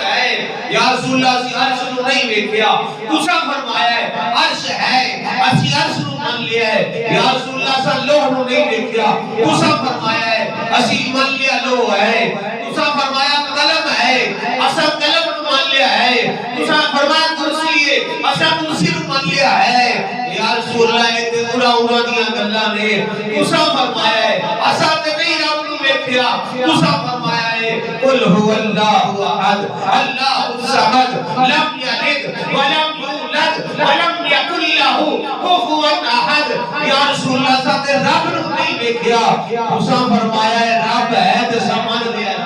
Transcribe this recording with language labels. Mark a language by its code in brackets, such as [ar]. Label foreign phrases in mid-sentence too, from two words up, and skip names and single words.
[pa] ہے [ar] یا رسول اللہ [pa] اسی عرش نو نہیں دیکھیا تسا فرمایا عرش ہے اسی عرش نو من لیا ہے [ar] یا رسول اللہ صلی [pa] لوح نو نہیں دیکھیا تسا فرمایا اسی من لیا لوح ہے تسا فرمایا قلم ہے اسا قلم ہے تسا فرمایا کرسی ہے اسا کرسی نو مان لیا ہے [ar] یا رسول اللہ [pa] تے اڑا دیاں گلاں نے تسا فرمایا ہے اسا تے نہیں رب نو ویکھیا تسا فرمایا ہے [ar] قل هو اللہ احد اللہ الصمد لم یلد ولم یولد ولم یکن له کفوا احد یا رسول اللہ [pa] تے رب نو نہیں ویکھیا تسا فرمایا ہے رب ہے تے سمجھ